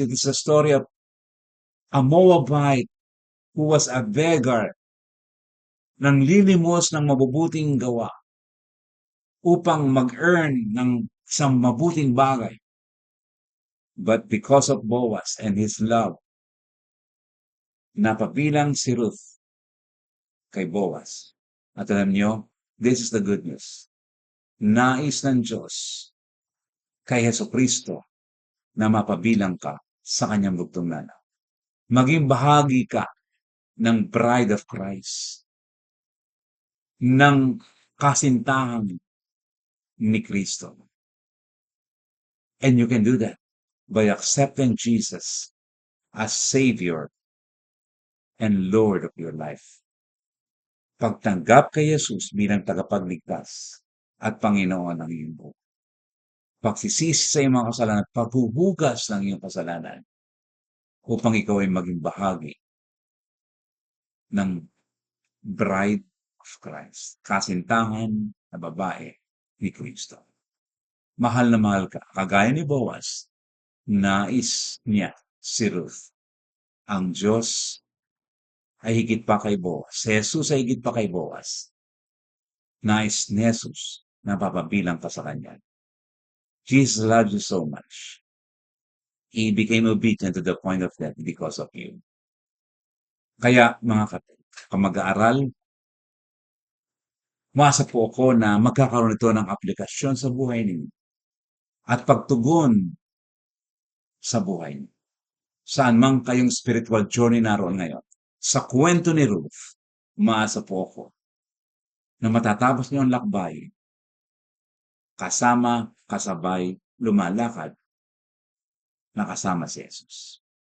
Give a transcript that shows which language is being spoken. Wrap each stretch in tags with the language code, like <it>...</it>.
<en>It is a story of a Moabite who was a beggar,</en> <tl>nang lilimos ng mabubuting gawa upang mag-earn ng isang mabuting bagay.</tl> <en>But because of Boaz and his love,</en> <tl>napabilang si Ruth kay Boaz. At alam niyo,</tl> <en>this is the good news.</en> <tl>Nais ng Diyos kay Jesucristo na mapabilang ka sa kanyang bugtong nanaw. Maging bahagi ka ng</tl> <en>bride of Christ,</en> <tl>ng kasintahan ni Kristo.</tl> <en>And you can do that by accepting Jesus as Savior and Lord of your life.</en> <tl>Pagtanggap kay Jesus bilang tagapagligtas at Panginoon ng iyong buhay. Pagsisisi sa iyong mga kasalanan, paghuhugas ng iyong kasalanan upang ikaw ay maging bahagi ng</tl> <en>bride of Christ,</en> <tl>kasintahan na babae ni Kristo. Mahal na mahal ka, kagaya ni Boaz, nais niya si Ruth. Ang Diyos ay higit pa kay Boaz. Si Jesus ay higit pa kay Boaz. Nais ni Jesus na papabilang ka sa Kanya.</tl> <en>Jesus loves you so much. He became obedient to the point of death because of you.</en> <tl>Kaya mga kamag-aaral, umasa po ako na magkakaroon ito ng aplikasyon sa buhay ninyo at pagtugon sa buhay niyo. Saan man kayong spiritual journey naroon ngayon. Sa kwento ni Ruth, umaasa po ako na matatapos niyo ang lakbay, kasama, kasabay, lumalakad, nakasama si Jesus.</tl>